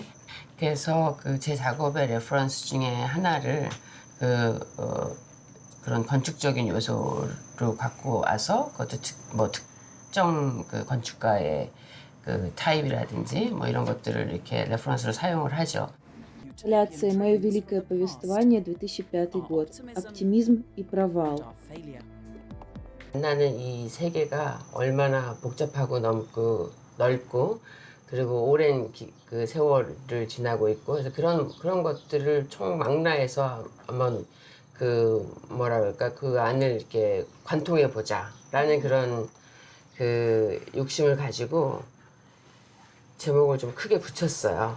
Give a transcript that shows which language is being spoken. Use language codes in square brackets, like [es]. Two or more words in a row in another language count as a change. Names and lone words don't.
[ko] 그래서 제 작업의 레퍼런스 중에 하나를 그런 건축적인 요소로 갖고 와서 그것도 특정 건축가의 타입이라든지 뭐 이런 것들을 이렇게 레퍼런스로 사용을 하죠. [ru] Инсталляция «Мое великое повествование», 2005 год. Оптимизм и провал. [ko] 만나는 이 세계가 얼마나 복잡하고 넓고 그리고 오랜 그 세월을 지나고 있고 그래서 그런 것들을 총망라해서 한번 뭐라 그럴까 그 안을 이렇게 관통해 보자라는 그런 욕심을 가지고 제목을 좀 크게 붙였어요.